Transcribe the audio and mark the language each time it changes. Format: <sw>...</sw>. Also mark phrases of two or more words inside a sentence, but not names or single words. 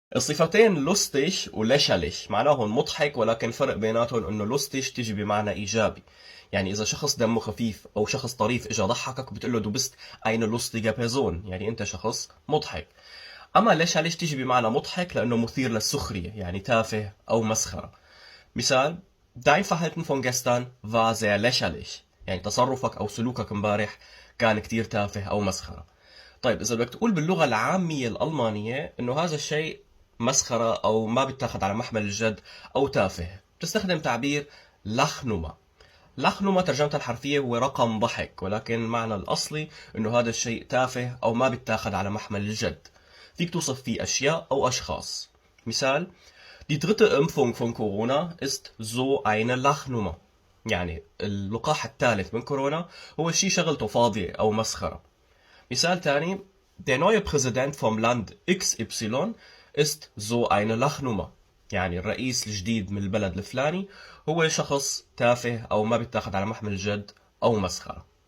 <ar>الصفتين lustig و lächerlich معناهم مضحك، ولكن فرق بيناتهم انه lustig تيجي بمعنى ايجابي. يعني اذا شخص دمه خفيف او شخص طريف اجى ضحكك بتقول له</ar> <de>du bist eine lustige Person،</de> <ar>يعني انت شخص مضحك. اما lächerlich تيجي بمعنى مضحك لانه مثير للسخرية، يعني تافه او مسخرة. مثال:</ar> <de>Dein Verhalten von gestern war sehr lächerlich.</de> <ar>يعني تصرفك أو سلوكك امبارح كان كتير تافه أو مسخرة. طيب إذا بدك تقول باللغة العامية الألمانية إنه هذا الشيء مسخرة أو ما بيتاخد على محمل الجد أو تافه، بتستخدم تعبير لخنومة. لخنومة ترجمتها الحرفية هو رقم ضحك، ولكن معنى الأصلي إنه هذا الشيء تافه أو ما بيتاخد على محمل الجد. فيك توصف فيه أشياء أو أشخاص. مثال:</ar> <de>Die dritte Impfung von Corona ist so eine Lachnummer.</de> <ar>يعني اللقاح الثالث من كورونا هو شيء شغلته فاضية أو مسخرة. مثال تاني:</ar> <de>Der neue Präsident vom Land XY ist so eine Lachnummer.</de> <ar>يعني الرئيس الجديد من البلد الفلاني هو شخص تافه أو ما بيتاخد على محمل الجد أو مسخرة.</ar>